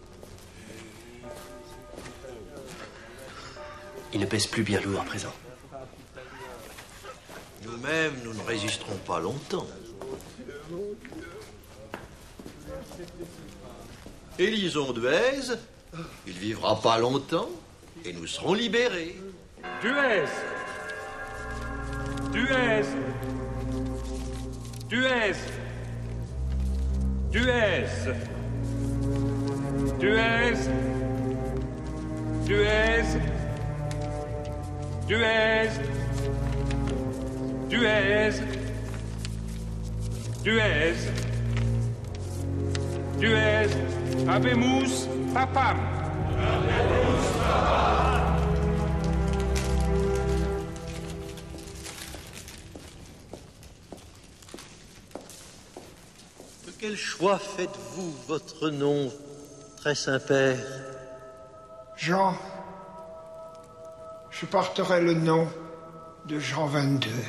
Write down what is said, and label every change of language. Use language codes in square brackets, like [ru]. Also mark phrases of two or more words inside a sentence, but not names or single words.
[fr] Il ne pèse plus bien lourd à présent. Nous-mêmes, nous ne résisterons pas longtemps. Élisons Duez, il vivra pas longtemps et nous serons libérés. Duez. Duez. Duez. Duez. Duez. Duez. Duez. Duez. Duez. Duez. [la] Habemus papam. Habemus papam. [fr] De quel choix faites-vous votre nom, très Saint-Père? Jean. Je porterai le nom de Jean 22.